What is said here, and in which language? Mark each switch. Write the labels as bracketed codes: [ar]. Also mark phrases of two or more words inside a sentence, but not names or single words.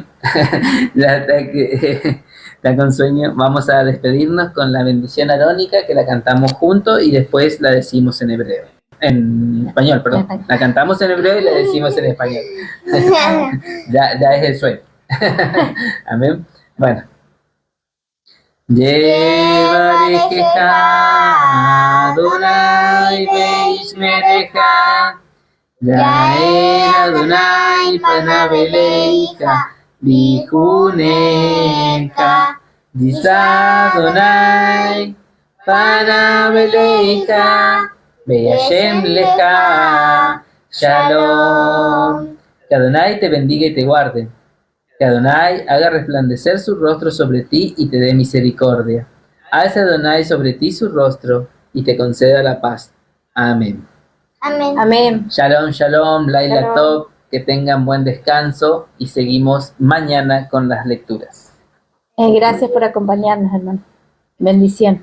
[es] Ya está con sueño. Vamos a despedirnos con la bendición arónica que la cantamos juntos y después la decimos en hebreo. En español, perdón. La cantamos en hebreo y la decimos en español. ya es el sueño. Amén. Bueno. [he] יברכך אדוני וישמרך יאר אדוני פניו אליך ויחנך ישא אדוני פניו אליך וישם לך שלום. [es] Que Adonai te bendiga y te guarde. Que Adonai haga resplandecer su rostro sobre ti y te dé misericordia. Alce Adonai sobre ti su rostro y te conceda la paz. Amén. Amén. Amén. [he] שלום שלום לילה [es] Shalom. Tov. Que tengan buen descanso y seguimos mañana con las lecturas. Gracias por acompañarnos, hermano. Bendiciones.